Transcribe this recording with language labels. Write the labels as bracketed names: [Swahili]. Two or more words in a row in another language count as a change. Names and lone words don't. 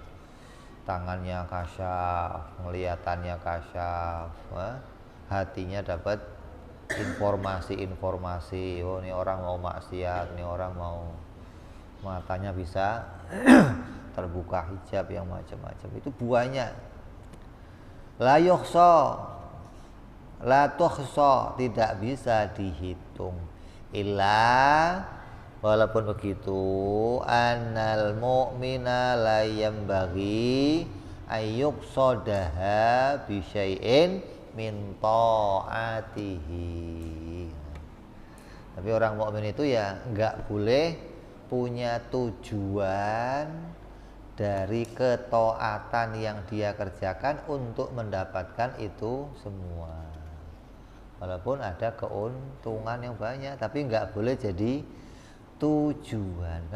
[Indonesian] Tangannya kasyaf, ngelihatannya kasyaf, hatinya dapat informasi-informasi. Oh ini orang mau maksiat, ini orang mau, matanya bisa terbuka hijab yang macam-macam. Itu banyak. [Arabic] لا يحصى، لا تحصى, [Indonesian] tidak bisa dihitung. Illa, walaupun begitu, [Arabic] أن المؤمن لا ينبغي أن يقصدها بشيء من طاعته. [Indonesian] Tapi orang mukmin itu ya enggak boleh punya tujuan dari ketaatan yang dia kerjakan untuk mendapatkan itu semua. Walaupun ada keuntungan yang banyak, tapi nggak boleh jadi tujuan.